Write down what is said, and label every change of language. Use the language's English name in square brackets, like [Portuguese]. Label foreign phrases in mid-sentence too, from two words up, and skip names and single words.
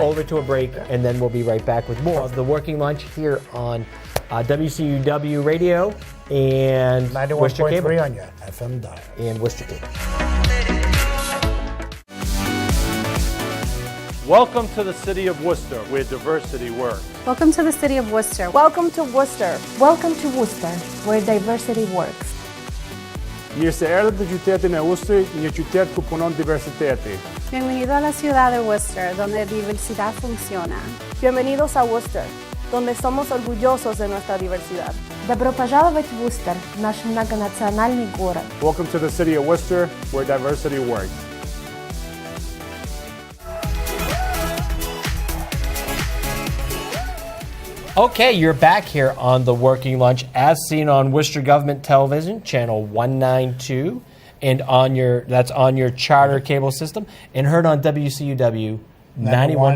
[English] over to a break, and then we'll be right back with more of the Working Lunch here on WCUW Radio and Worcester 91.3 Cable on your FM dial. and Worcester Cable. Welcome to the city of Worcester, where diversity works. Welcome to the city of Worcester. Welcome to Worcester. Welcome to Worcester, where diversity works. [Albanian] Mirë se erdhët në qytetin e Worcesterit, një qytet ku punon diversiteti. [Spanish] Bienvenido a la ciudad de Worcester, donde diversidad funciona. Bienvenidos a Worcester, donde somos orgullosos de nuestra diversidad. [Russian] Добро пожаловать в Worcester, наш многонациональный город. [English] Welcome to the city of Worcester, where diversity works. Okay, you're back here on the Working Lunch, as seen on Worcester Government Television, channel 192, and on your charter cable system, and heard on WCUW 91.